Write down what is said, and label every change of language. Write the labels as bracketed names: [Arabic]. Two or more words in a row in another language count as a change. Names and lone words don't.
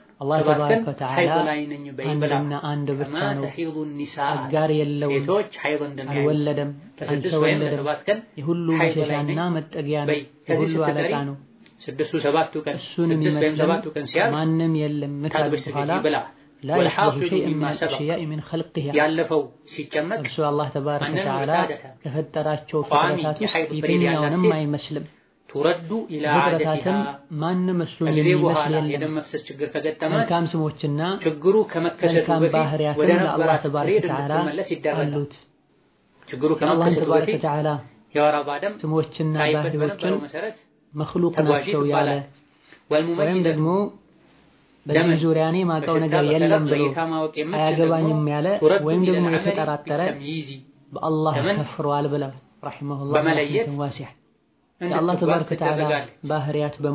[Amharic] አላህ [Arabic] تبارك وتعالى [Amharic] አንድና አንድ ብቻ ነው አጋር የለውም ሴቶች ሐይድ እንደሚያዩ አልወለደም አልተወለደም የሁሉ መሸሻና መጠጊያ ነው የሁሉ አለቃ ነው 6-7 ቀን 6-7 ቀን ሲያልፍ ማንም የለም ምታል በኋላ [Arabic] لا يحصل شيء من خلقه [Amharic] ያለፈው ሲጨመቅ እርሱ አላህ [Arabic] تبارك وتعالى [Amharic] ከፈጠራቸው ፍጥረታት ውስጥ የትኛውንም አይመስልም። [Arabic] ترد الى [Amharic] عادتها ማንም እሱን የሚመስል የለም። የደም መፍሰስ ችግር ከገጠማት መልካም ስሞችና ችግሩ ከመከሰቱ በፊት ወደ አላህ [Arabic] تبارك وتعالى [Amharic] አሉት። ችግሩ ከመከሰቱ በፊት የወር አበባ ደም ስሞችና ባህሪዎችን መክሉቅ ናቸው ያለ ወይም ደግሞ በዚህ ዙሪያ እኔ ማውቀው ነገር የለም ብሎ አያገባኝም ያለ ወይም ደግሞ የተጠራጠረ በአላህ ከፍሯል ብለዋል። ረሂመሁላህ በመለየት ዋሲዕ የአላህ [Arabic] تبارك وتعالى [Amharic] ባህሪያት በሙሉ